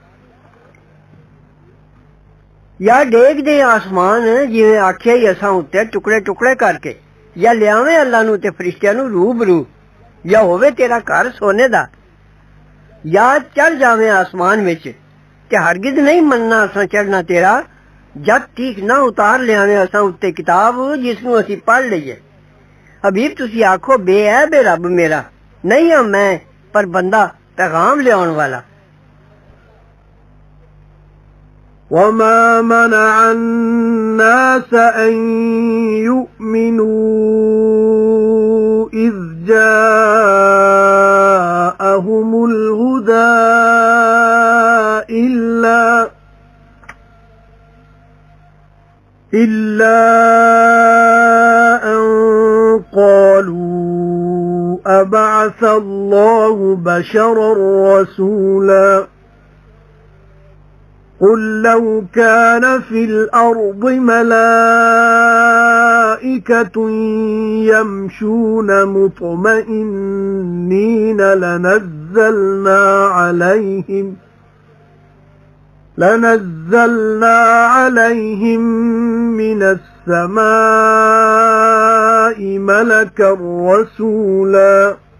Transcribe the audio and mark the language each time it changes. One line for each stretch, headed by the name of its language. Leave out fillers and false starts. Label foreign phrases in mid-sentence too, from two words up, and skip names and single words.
Punjabi: یا ڈیگ دے اسمان جیویں آکھیا ہی اساں اتے ٹکڑے ٹکڑے کر کے یا لیاوے اللہ نوں تے فرشتیاں نوں روبرو یا ہووے تیرا گھر سونے دا یا چڑھ جاوے اسمان وچ تے ہرگز نہیں مننا اساں چڑھنا تیرا جد تک نہ اتار لیاوے اساں اتے کتاب جسنوں اسی پڑھ لئیے حبیب تسی آکھو بے عیب ہے رب میرا نہیں ہاں میں پر بندہ پیغام لیاؤن والا
Arabic: وما منع الناس أن يؤمنوا إذ جاءهم الهدى إلا أن قالوا لولا أنزل هذا القرآن على رجل من القريتين عظيم.
Punjabi: تے پچھدے نے تینوں روح دا حال تو آکھ روح میرے رب دے حکم وچوں پر تھوڑا تے جے چاہیے اسی تاں ضرور لے جائیے جو علم بھیجے اساں تیرے ود فیر نہ لبھو اپنے لئی اس دا ساڈے اتے کوئی ذمہ دار سوا رحمت دے تیرے رب ولوں اودا فضل ہے ضرور تیرے اتے بڑا حبیب تسی آکھو جے اکٹھے ہون آدمی تے جن اس گل اتے جو لیان اس قرآن جیا تاں نہ لیا سکنگے دیا بھاویں ہو جان اک اکناں دے مددگار تے ضرور مڑ مڑ بیان کیتا اساں لوکاں لئی اس قرآن وچ ہر طرح دا آکھان فیر قبول نہ کیتا بہتے لوکاں نے سوال نہ شکری دے تے آکھیو نے ہرگز نہیں مننا اساں تینوں جد تک نہ وگاوے اساں اتے کتاب جسنوں اسی پڑھ لئیے حبیب تسی آکھو بے عیب ہے رب میرا نہیں ہاں میں پر بندہ پیغام لیاؤن والا
Arabic: إلا أن قالوا أبعث الله بشرا رسولا قل لو كان في الأرض ملائكة يمشون مطمئنين لنزلنا عليهم من السماء ملكا رسولا